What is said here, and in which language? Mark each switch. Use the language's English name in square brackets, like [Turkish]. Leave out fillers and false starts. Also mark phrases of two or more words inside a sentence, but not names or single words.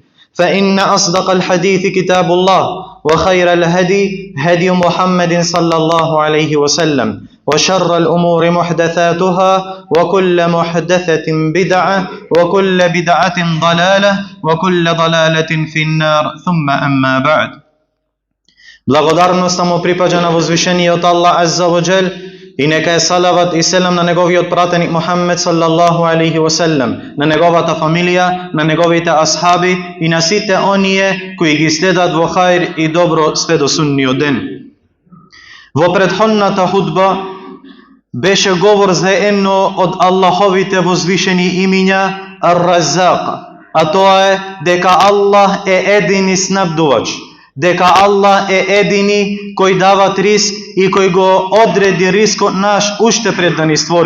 [Arabic] فإن أصدق الحديث كتاب الله، وخير الهدي هدي محمد صلى الله عليه وسلم، وشر الأمور محدثاتها، وكل محدثة بدعة، وكل بدعة ضلالة، وكل ضلالة في النار. ثم أما بعد. [Macedonian] Благодарноста му припаѓа на возвишениот Аллах [Arabic] عز وجل [Macedonian] и нека е салават и селам на неговиот пратеник Мухаммед [Arabic] صلى الله عليه وسلم, [Macedonian] на неговата фамилија, на неговите асхаби и на сите оние кои ги следат во хаир и добро све до сунниот ден. Во претходната худба беше говор за едно од Аллаховите возвишени имиња Ар-Раззак, а тоа е дека Аллах е едини снабдувач, дека Аллах е едини кој дава риск и кој го одреди рискот наш уште пред да ни створи.